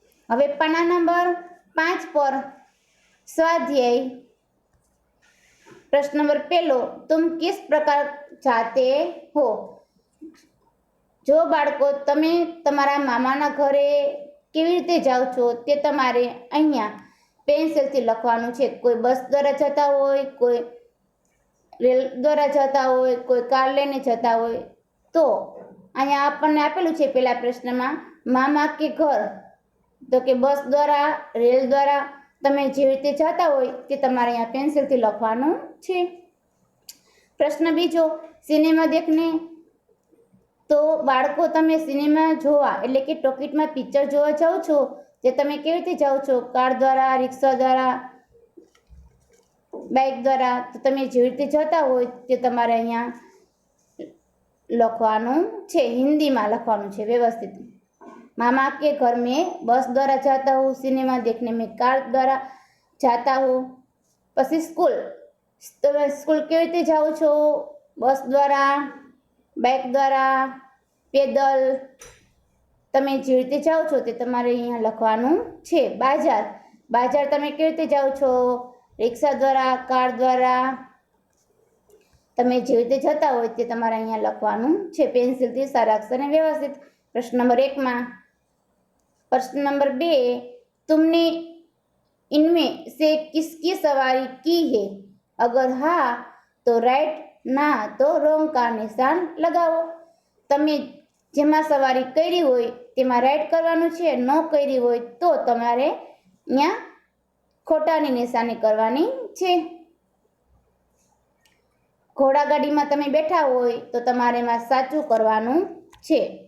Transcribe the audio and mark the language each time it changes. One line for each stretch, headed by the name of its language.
Gujarati: હવે પાના નંબર 5 પર स्वाध्याय.
Hindi: प्रश्न नंबर 1, तुम किस प्रकार जाते हो?
Gujarati: જો બાળકો તમે તમારા મામાના ઘરે કેવી રીતે જાઓ છો તે તમારે અહીંયા પેન્સિલથી લખવાનું છે. કોઈ બસ દ્વારા જતા હોય, કોઈ રેલ દ્વારા જતા હોય, કોઈ કાર લઈને જતા હોય. તો અહીંયા આપણને આપેલું છે પહેલા પ્રશ્નમાં
Hindi: મામા કે ઘર,
Gujarati: તો કે બસ દ્વારા, રેલ દ્વારા તમે જે રીતે જતા હોય તે તમારે અહીંયા પેન્સિલથી લખવાનું છે. પ્રશ્ન બીજો,
Hindi: સિનેમા દેખને.
Gujarati: તો બાળકો તમે સિનેમા જોવા એટલે કે ટોકીટમાં પિક્ચર જોવા જાઓ છો, તે તમે કેવી રીતે જાઓ છો? કાર દ્વારા, રિક્ષા દ્વારા, બાઇક દ્વારા. તો તમે જે રીતે જતા હોય તે તમારે અહીંયા લખવાનું છે, હિન્દીમાં લખવાનું છે વ્યવસ્થિત.
Hindi: मामा के घर में बस द्वारा जाता हूँ, सिनेमा देखने में कार द्वारा जाता हूँ.
Gujarati: પછી સ્કૂલ, તમે સ્કૂલ કેવી રીતે જાઓ છો? બસ દ્વારા, બાઇક દ્વારા, પેદલ. તમે જે રીતે જાઓ છો તે તમારે અહીંયા લખવાનું છે. બાજાર, બાજાર તમે કેવી રીતે જાઓ છો? રિક્ષા દ્વારા, કાર દ્વારા. તમે જે રીતે જતા હોય તે તમારે અહીંયા લખવાનું છે પેન્સિલથી સારા અક્ષરને વ્યવસ્થિત. પ્રશ્ન નંબર 1માં
Hindi: प्रश्न नंबर 2, तुमने इनमें से किसकी सवारी की है? अगर हाँ तो राइट, ना तो रॉन्ग का निशान लगाओ.
Gujarati: તમે જેમાં સવારી કરી હોય તેમાં રાઈટ કરવાનું છે, નો કરી હોય તો તમારે અહીંયા ખોટાની નિશાની કરવાની છે. ઘોડાગાડીમાં તમે બેઠા હોય તો તમારે એમાં સાચું કરવાનું છે.